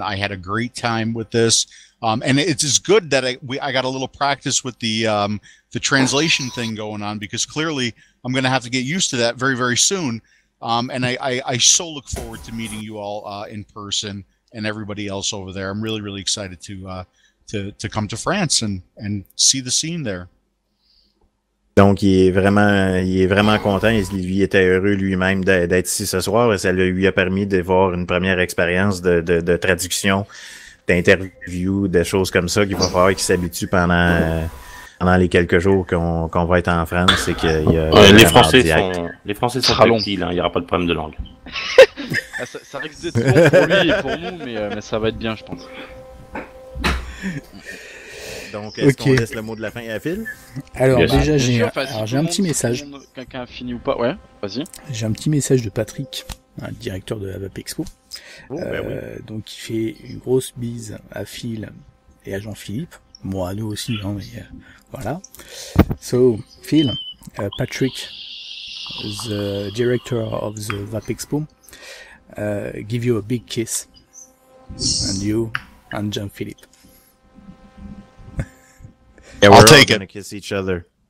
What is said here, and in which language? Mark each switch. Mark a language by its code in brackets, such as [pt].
[en] I had a great time with this. And it's good that I got a little practice with the translation thing going on, because clearly I'm going to have to get used to that very, very soon. And I so look forward to meeting you all in person and everybody else over there. I'm really, really excited to come to France and see the scene there. [fr] Donc, il est vraiment content. Il était heureux lui-même d'être ici ce soir, et ça lui a permis de voir une première expérience de traduction, d'interview, de choses comme ça, qu'il va falloir qu'il s'habitue pendant les quelques jours qu'on va être en France. Et les Français sont très petits, hein, il n'y aura pas de problème de langue. ça risque d'être long pour lui et pour nous, mais ça va être bien, je pense. Donc, est-ce qu'on laisse le mot de la fin à Phil? Alors, déjà, j'ai un petit message. Quelqu'un a fini ou pas? Ouais, vas-y. J'ai un petit message de Patrick, un directeur de la Vapexpo. Oui. Donc, il fait une grosse bise à Phil et à Genfelip. Moi, à nous aussi, hein, mais voilà. [en] So, Phil, Patrick, the director of the Vapexpo, give you a big kiss. And you and Genfelip. Yeah, I'll we're take all it. gonna kiss each other.